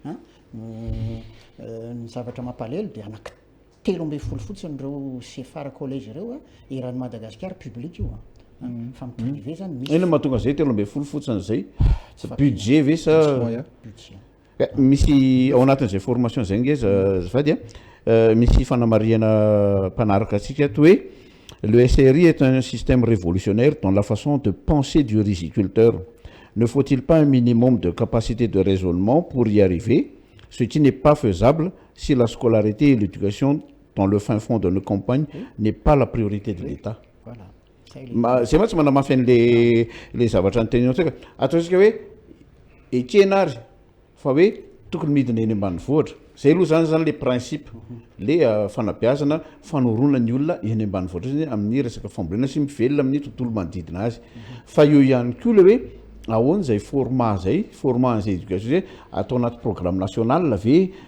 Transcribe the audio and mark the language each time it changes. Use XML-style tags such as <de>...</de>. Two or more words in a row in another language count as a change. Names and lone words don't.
<mg>ny zavatra mampalelo de anaky 3 fotsiny reo sefara collège reo eran'ny Madagasikara public io fa mi privé zany misy ina mahatonga zay 3 fotsiny zay budget ve sa budget misy ao anatin'izay formation zay ngeza zafady misy fanamariana mpanaraka atsika to hoe</mg> <fr>le SRI est un système révolutionnaire dans la façon de penser du riziculteur. Ne faut-il pas un minimum de capacité de raisonnement pour y arriver, ce qui n'est pas faisable si la scolarité et l'éducation dans le fin fond de nos campagnes n'est pas la priorité de l'État. Voilà. C'est moi qui m'en fait</fr> <mg>les zavatra antenyo tsika ataontsika hoe ekenary fa hoe tokony midina eny ambanivohitra zay aloha zany le principe le fanabeazana fanorona ny olona eny ambanivohitra zany amin'ny resaka fambolena sy mivelona amin'ny tontolo manodidina azy fa eo ihany koa le hoe ahoana zay format zay éducation zay atao anaty</mg> <fr>programme national</fr> <mg>ve</mg>